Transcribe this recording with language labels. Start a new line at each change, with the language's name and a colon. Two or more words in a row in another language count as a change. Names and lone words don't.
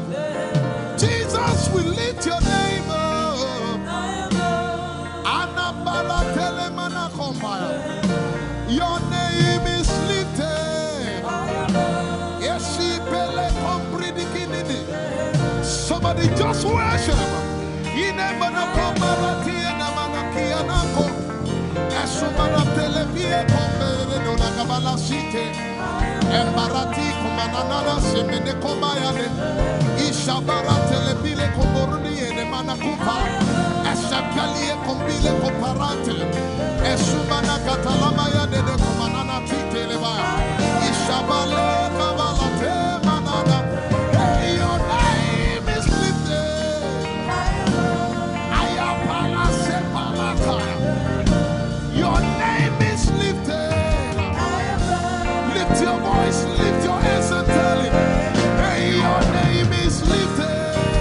English: Jesus, we lift your name up. High above. Anabala telemanakombaya. Your name is lifted. Somebody just worship. Embarati kumanana semene kombayane ishabara telebile komboruni ene manakupa eshapalie kombile komparante esumana katalama ya dede kumanana titeleba ishabale kabalate manana. Hey, your name is lifted. Ayapala sepalata. Your name is lifted. Lift your voice, lift your hands and tell him, hey, your name is lifted.